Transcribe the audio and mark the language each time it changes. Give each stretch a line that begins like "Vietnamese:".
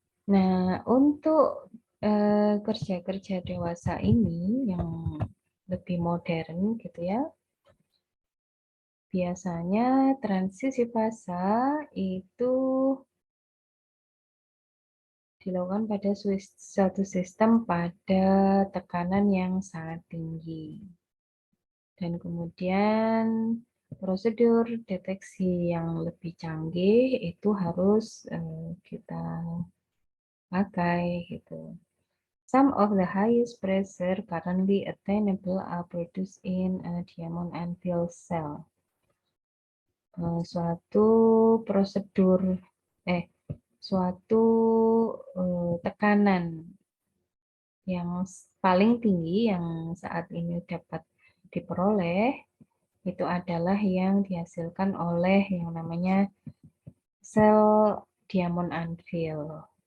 Indonesian: Nah, untuk kerja-kerja dewasa ini yang lebih modern gitu ya, biasanya transisi fasa itu dilakukan pada suatu sistem pada tekanan yang sangat tinggi. Dan kemudian prosedur deteksi yang lebih canggih itu harus kita pakai gitu.
English: Some of the highest pressure currently attainable are produced in a diamond anvil cell.
Indonesian: Suatu prosedur suatu tekanan yang paling tinggi yang saat ini dapat diperoleh itu adalah yang dihasilkan oleh yang namanya sel diamond anvil.